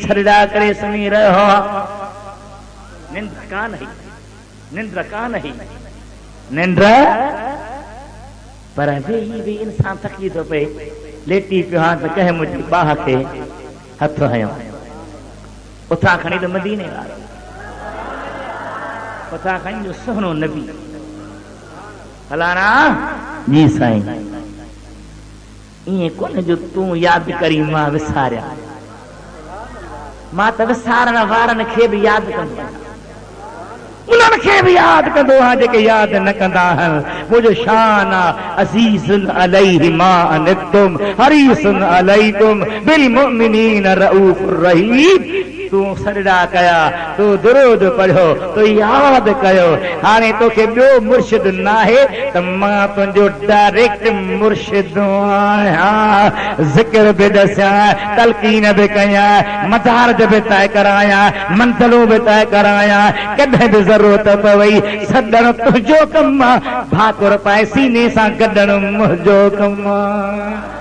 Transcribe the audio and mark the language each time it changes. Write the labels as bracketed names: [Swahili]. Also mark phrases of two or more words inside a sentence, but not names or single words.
[Sindhi] छड़ा करे सुनी रहो, निंड कान है, निंद्र कान है, निंद्र पर वेही भी इंसान थकी थो पए, लेटी पियो हां त कंहिं मुंहिंजी बाह खे हथ हयो, उथां खणी त मदीने वारो, उथां खणी जो सुहिणो नबी। फलाणा जी साईं, ईअं कोन जो तूं यादि करी मां विसारिया, मां त विसारण वारनि खे बि यादि कंदो आहियां, उन्हनि खे बि यादि कंदो आहियां जेके यादि न कंदा आहिनि। मुंहिंजो शान आहे [Arabic] عزيز عليه ما عنتم حريص عليكم بالمؤمنين رءوف رحيم. [Sindhi] तूं सजदा कया, तूं दुरूद पढ़ियो, तूं यादि कयो, हाणे तोखे ॿियो मुर्शिद न आहे त मां तुंहिंजो डायरेक्ट मुर्शिद आहियां। ज़िक्र बि ॾसियां, तलकीन बि कयां, मदारज बि तय करायां, मंज़िलूं बि तय करायां, कॾहिं बि ज़रूरत पवई सॾण तुंहिंजो कमु आहे, भाकुर पाए सीने सां गॾण मुंहिंजो कमु आहे।